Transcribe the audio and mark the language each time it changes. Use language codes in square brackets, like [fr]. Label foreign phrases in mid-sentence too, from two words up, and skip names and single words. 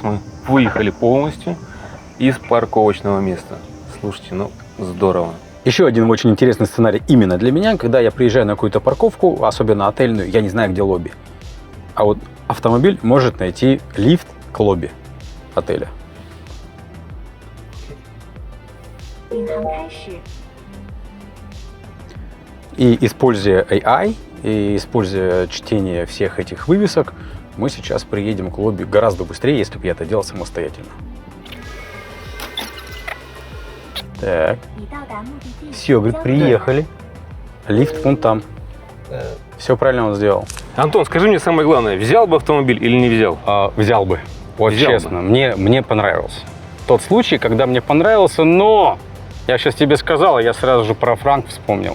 [ru] Вот сейчас мы выехали полностью из парковочного места. Слушайте, ну здорово. Еще один очень интересный сценарий именно для меня, когда я приезжаю на какую-то парковку, особенно отельную, я не знаю, где лобби. А вот автомобиль может найти лифт к лобби отеля. [zh] 领航开始。 [ru] И используя AI, и используя чтение всех этих вывесок, мы сейчас приедем к лобби гораздо быстрее, если бы я это делал самостоятельно. Так, [zh] 已到达目的地。 [ru] Все, говорит, приехали. лифт вон там. Все правильно он сделал. Антон, скажи мне самое главное, взял бы автомобиль или не взял? Взял бы. Вот Взял честно, мне понравился. Тот случай, когда мне понравился, но я сейчас тебе сказал, я сразу же про франк вспомнил.